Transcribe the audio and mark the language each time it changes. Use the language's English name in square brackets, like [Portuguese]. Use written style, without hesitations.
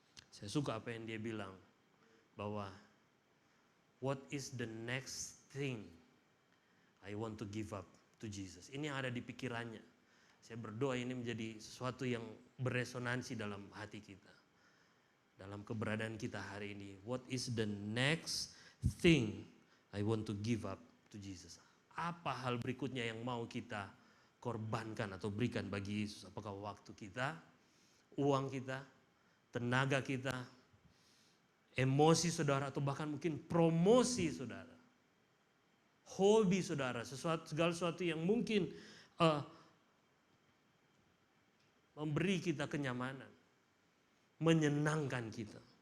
[Indonesian] Saya suka apa yang dia bilang, bahwa [English] what is the next thing I want to give up to Jesus. [Indonesian] Ini yang ada di pikirannya. Saya berdoa ini menjadi sesuatu yang beresonansi dalam hati kita, dalam keberadaan kita hari ini. [English] What is the next thing I want to give up to Jesus? [Indonesian] Apa hal berikutnya yang mau kita korbankan atau berikan bagi Yesus? Apakah waktu kita, uang kita, tenaga kita, emosi saudara, atau bahkan mungkin promosi saudara, hobi saudara, segala sesuatu yang mungkin memberi kita kenyamanan, menyenangkan kita.